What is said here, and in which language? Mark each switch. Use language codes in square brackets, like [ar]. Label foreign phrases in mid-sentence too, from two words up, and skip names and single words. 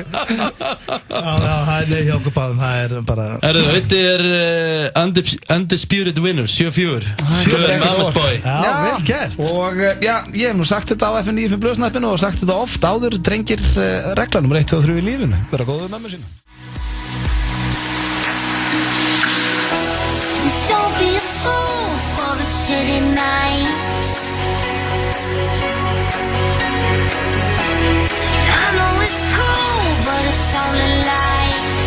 [is] Það er hjá okkur báðum, það er bara... Þetta er Undisputed Winners, 7-4. Mama's Boy. Já, vel gert. Og já, ég hef nú sagt þetta á FN95 blöðsnappinu og sagt þetta oft áður, drengir regla nr. 1, 2 og 3 í lífinu. Vera góður með mömmu sína. [en] Don't be a fool for the city nights. I know it's cool, but it's only light.